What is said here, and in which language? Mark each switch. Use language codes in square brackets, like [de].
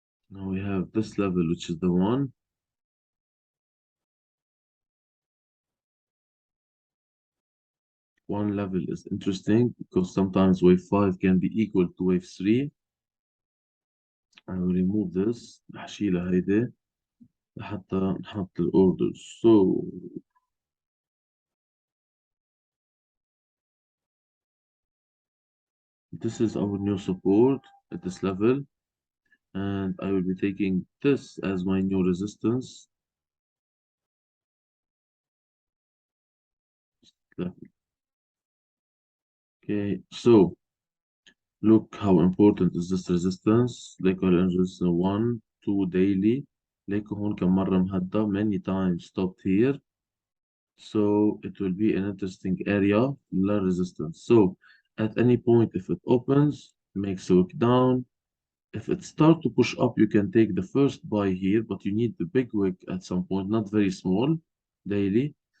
[en] Now we have this level, which is the one. One level is interesting because sometimes wave 5 can be equal to wave 3. I will remove this. [ar] هشيلها هيدي حتى نحط الأوردر. [en] So this is our new support at this level. And I will be taking this as my new resistance level. Okay, so look how important is this resistance. [ar] ليكوا resistance 1 2 daily. ليكوا هون كم مرة مهدى [en] many times stopped here. So it will be an interesting area, low resistance. So at any point, if it opens, makes a wick down. If it start to push up, you can take the first buy here, but you need the big wick at some point, not very small, daily.